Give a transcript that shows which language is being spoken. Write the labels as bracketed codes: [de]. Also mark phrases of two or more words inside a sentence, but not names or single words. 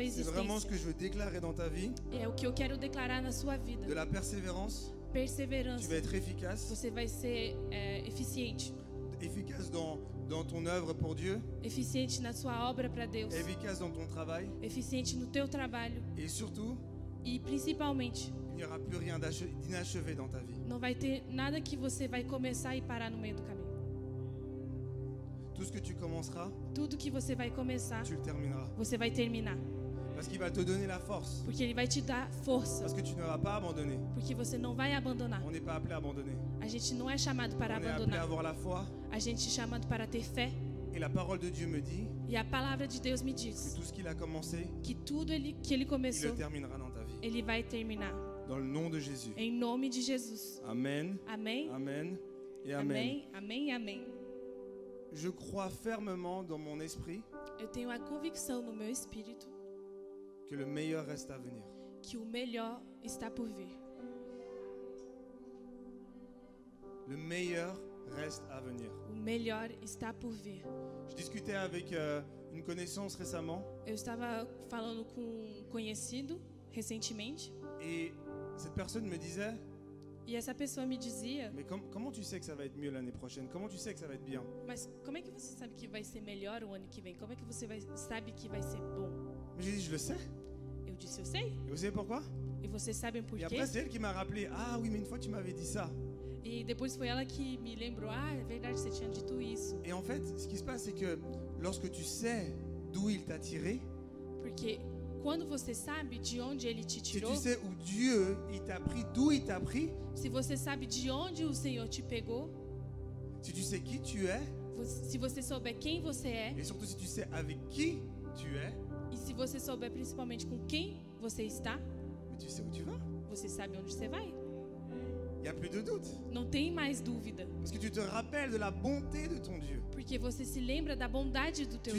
[fr] C'est vraiment ce [pt] existência. [fr] que je veux déclarer dans ta vie. [pt] É o que eu quero declarar na sua vida. [fr] De la persévérance, tu [pt] Perseverança. [fr] vas être efficace. [pt] Você vai ser eficiente. [fr] Efficace dans ton œuvre pour Dieu. [pt] Eficiente na sua obra para Deus. [fr] Efficace dans ton travail. [pt] Eficiente no teu trabalho. [fr] Et surtout, [pt] E principalmente, [fr] il n'y aura plus rien d'inachevé dans ta vie. [pt] não vai ter nada que você vai começar e parar no meio do caminho. [fr] Tout ce que tu commenceras, [pt] Tudo que você vai começar, [fr] tu le termineras. [pt] você vai terminar. [fr] Parce qu'il va te donner la force. [pt] Porque Ele vai te dar força. [fr] Parce que tu ne vas pas abandonner. [pt] Porque você não vai abandonar. [fr] On n'est pas appelé à abandonner. [pt] A gente não é chamado para [fr] On est appelé à [pt] abandonar. [fr] avoir la foi. [pt] A gente é chamado para ter fé. [fr] Et la parole de Dieu me dit [pt] E a palavra de Deus me [fr] que [pt] diz [fr] tout ce qu'il a commencé, [pt] que tudo que Ele [fr] il [pt] começou, [fr] le terminera dans ta vie. [pt] Ele vai terminar. [fr] Dans le nom de Jésus. [pt] Em nome de Jesus. [fr] Amen. [pt] Amém? [fr] Amen. Et amen. [pt] Amém? Amém e amém. [fr] Je crois fermement dans mon esprit [pt] Eu tenho a convicção no meu espírito [fr] que le meilleur reste à venir. [pt] que o melhor está por vir. [fr] Le meilleur reste à venir. [pt] O melhor está por vir. [fr] Je discutais avec une connaissance récemment [pt] Eu estava falando com um conhecido recentemente [fr] et cette personne me disait [pt] e essa pessoa me dizia: [fr] mais comment tu sais que ça va être mieux l'année prochaine? Comment tu sais que ça va être bien? [pt] mas como é que você sabe que vai ser melhor o ano que vem? Como é que você sabe que vai ser bom? [fr] Mais j'ai dit je le sais. [pt] Eu disse: eu sei. [fr] Et vous savez pourquoi? [pt] E vocês sabem por [fr] Et [pt] quê? [fr] après c'est elle qui m'a rappelé ah oui mais une fois tu m'avais dit ça. [pt] E depois foi ela que me lembrou: ah, é verdade, você tinha dito isso. [fr] Et en fait ce qui se passe c'est que lorsque tu sais d'où il t'a tiré, [pt] Porque quando você sabe de onde ele te [fr] si [pt] tirou, [fr] tu sais où Dieu il t'a pris, d'où il t'a pris, [pt] se você sabe de onde o Senhor te pegou, [fr] si tu sais qui tu es [pt] se você souber quem você é, [fr] et surtout si tu sais avec qui tu es, [pt] e se você souber principalmente com quem você está, [fr] mais tu sais où tu vas. [pt] você sabe onde você vai. [fr] Il n'y a plus de doute. [pt] Não tem mais dúvida. [fr] Parce que tu te rappelles de la bonté de ton Dieu. [pt] Porque você se lembra da bondade do teu